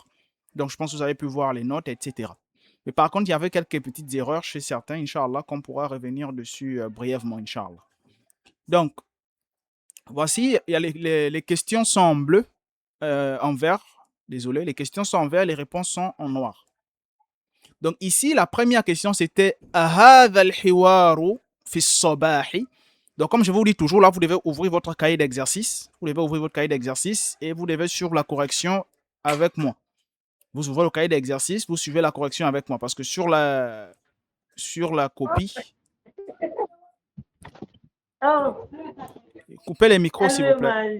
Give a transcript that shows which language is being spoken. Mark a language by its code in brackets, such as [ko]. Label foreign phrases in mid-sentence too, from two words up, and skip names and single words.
[fr] Donc, je pense que vous avez pu voir les notes, etc. Mais par contre, il y avait quelques petites erreurs chez certains, [ar] إن شاء الله, [fr] qu'on pourra revenir dessus brièvement, [ar] إن شاء الله. [fr] Donc, voici, il y a les questions sont en bleu, en vert. Désolé, les questions sont en vert, les réponses sont en noir. Donc ici, la première question, c'était [ar] أخذ الحوار في الصباح. [fr] Donc comme je vous dis toujours, là, vous devez ouvrir votre cahier d'exercice. Vous devez ouvrir votre cahier d'exercice et vous devez suivre la correction avec moi. Vous ouvrez le cahier d'exercice, vous suivez la correction avec moi. Parce que sur la copie, coupez les micros, s'il vous plaît.